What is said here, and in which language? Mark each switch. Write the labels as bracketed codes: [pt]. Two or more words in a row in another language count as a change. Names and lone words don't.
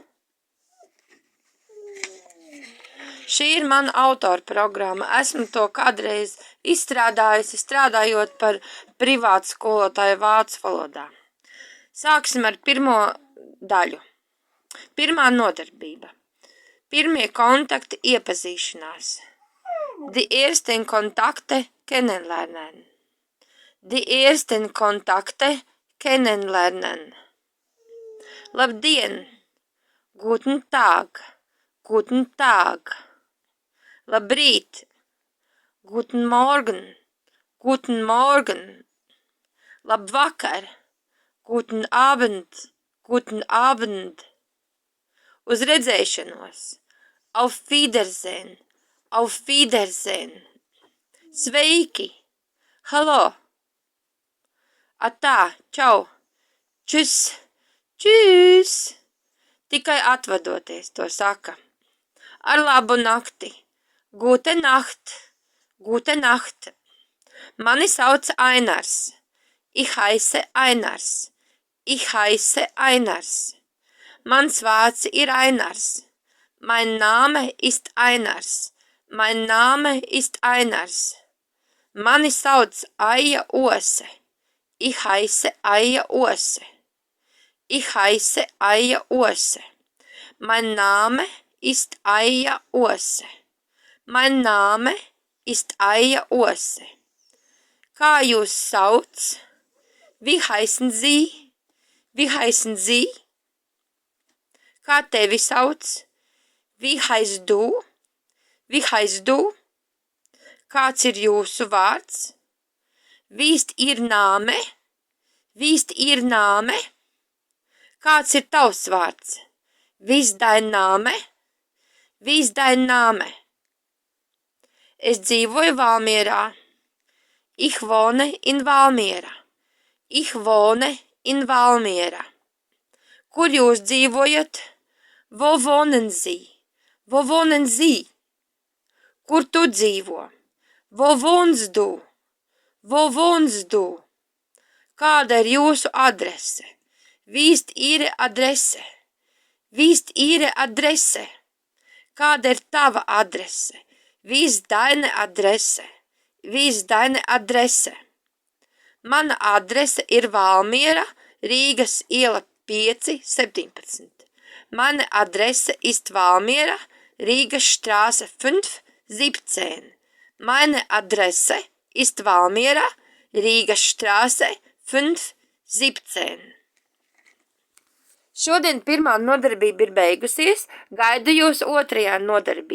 [lv] Šī ir mana autora programma. Esmu to kādreiz izstrādājusi, strādājot par privātu skolotāju vācu valodā. Sāksim ar pirmo daļu. Pirmā nodarbība. Pirmie kontakti iepazīšanās. [de] Die ersten Kontakte kennenlernen. Die ersten Kontakte kennenlernen. Labdien! Guten Tag! Guten Tag! Labrīt! Guten Morgen! Guten Morgen! Labvakar! Guten Abend! Guten Abend! [lv] Uz redzēšanos! [de] Auf Wiedersehen! Auf Wiedersehen! [lv] Sveiki! Hallo! Atā, čau, čus, čus, tikai atvadoties to saka. Ar labu nakti, [de] gute nacht, gute nacht. [lv] Mani sauc Ainars, [de] ich heiße Ainars, ich heiße Ainars. [lv] Mans vārds ir Ainars, [de] mein Name ist Ainars, mein Name ist Ainars. [lv] Mani sauc Aija Ose. [de] Ich heiße Aija Ose. Ich heiße Aija Ose. Mein Name ist Aija Ose. Mein Name ist Aija Ose. [lv] Kā jūs sauc? [de] Wie heißen Sie? Wie heißen Sie? [lv] Kā tevi sauc? [de] Wie heißt du? Wie heißt du? [lv] Kāds ir jūsu vārds? [de] Wie ist Ihr Name? Wie ist Ihr Name? Kāds ir tavs vārds? Wie ist dein Name? Wie ist dein Name? [lv] Es dzīvoju Valmierā. [de] Ich wohne in Valmiera. Ich wohne in Valmiera. [lv] Kur jūs dzīvojat? [de] Wo wohnen Sie? Wo wohnen Sie? [lv] Kur tu dzīvo? [de] Wo wohnst du? Wo wohnst du? [lv] Kāda ir jūsu adrese? [de] Wie ist Ihre Adresse? Wie ist Ihre Adresse? [lv] Kāda ir tava adrese? [de] Wie ist deine Adresse? Wie ist deine Adrese? [lv] Mana adrese ir Valmiera, Rīgas iela 5, 17. [de] Meine Adresse ist Valmiera, Rīgas Straße 5, 17. Meine Adresse ist Valmiera, Rīgas Straße 5, 17. [lv] Šodien pirmā nodarbība ir beigusies, gaidu jūs otrajā nodarbībā.